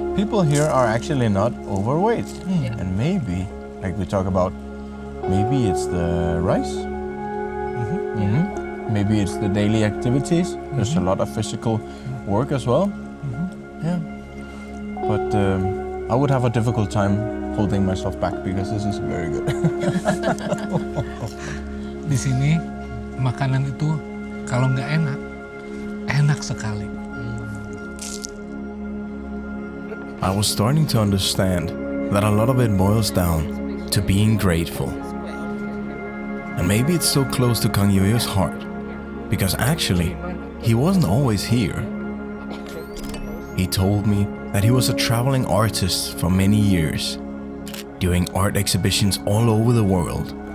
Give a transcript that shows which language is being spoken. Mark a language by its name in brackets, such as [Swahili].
[English] people here are actually not overweight. And maybe, like we talk about, maybe it's the rice. Maybe it's the daily activities. There's a lot of physical work as well. Yeah. But I would have a difficult time holding myself back because this is very good. [Indonesian] Di sini makanan itu kalau nggak enak, enak sekali. [English] I was starting to understand that a lot of it boils down to being grateful. And maybe it's so close to Kang Yoyo's heart, because actually, he wasn't always here. He told me that he was a traveling artist for many years, doing art exhibitions all over the world.